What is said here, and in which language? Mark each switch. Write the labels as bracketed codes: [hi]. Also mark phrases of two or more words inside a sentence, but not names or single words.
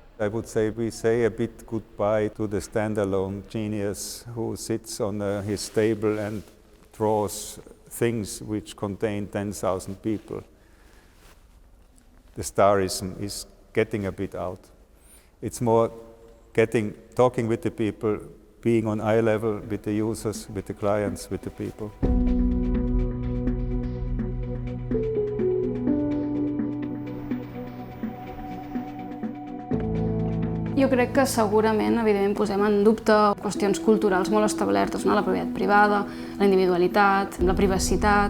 [en] I would say we say a bit goodbye to the standalone genius who sits on his table and draws things which contain 10,000 people. The starism is getting a bit out. It's more talking with the people, being on eye level with the users, with the clients, with the people. [ca] Jo crec que segurament, evidentment, posem en dubte qüestions culturals molt establertes, no? La propietat privada, la individualitat, la privacitat.